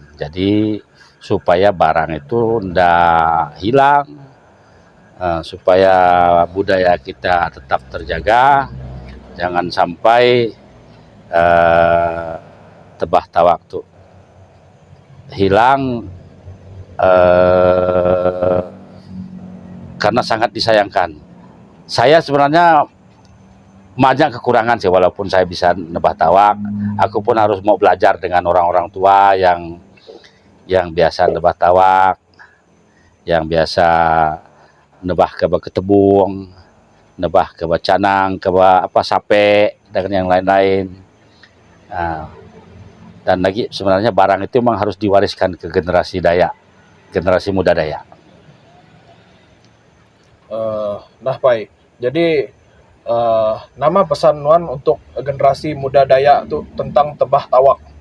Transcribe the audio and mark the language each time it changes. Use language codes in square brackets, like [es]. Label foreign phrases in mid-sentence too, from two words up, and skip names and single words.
[id] Jadi supaya barang itu tidak hilang, supaya budaya kita tetap terjaga, jangan sampai tebah tawak itu hilang, karena sangat disayangkan. Saya sebenarnya banyak kekurangan sih, walaupun saya bisa nebah tawak, aku pun harus mau belajar dengan orang-orang tua yang biasa nebah tawak, yang biasa nebah ke ketebung, nebah ke canang, ke sape, dan yang lain-lain. Dan lagi sebenarnya barang itu memang harus diwariskan ke generasi Dayak, generasi muda Dayak. Nah, Pai. Jadi [iba] nama pesan Nuan [id] untuk generasi muda Dayak tuh tentang tebah tawak.